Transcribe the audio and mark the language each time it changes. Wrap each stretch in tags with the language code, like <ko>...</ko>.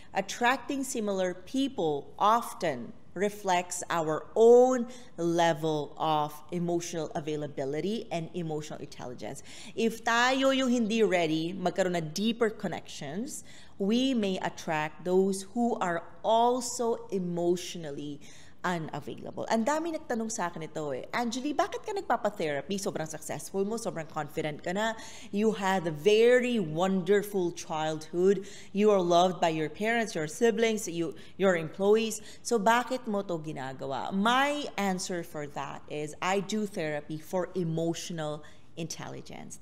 <en>Attracting similar people often reflects our own level of emotional availability and emotional intelligence. If</en> <tl>tayo yung hindi ready magkaroon ng</tl> <en>deeper connections, we may attract those who are also emotionally unavailable.</en> <tl>Ang dami nagtanong sa akin ito Angeli, bakit ka nagpapa-therapy? Sobrang successful mo, sobrang confident ka na.</tl> <en>You had a very wonderful childhood. You are loved by your parents, your siblings, your employees.</en> <tl>So bakit mo to ginagawa?</tl> <en>My answer for that is I do therapy for emotional intelligence.</en>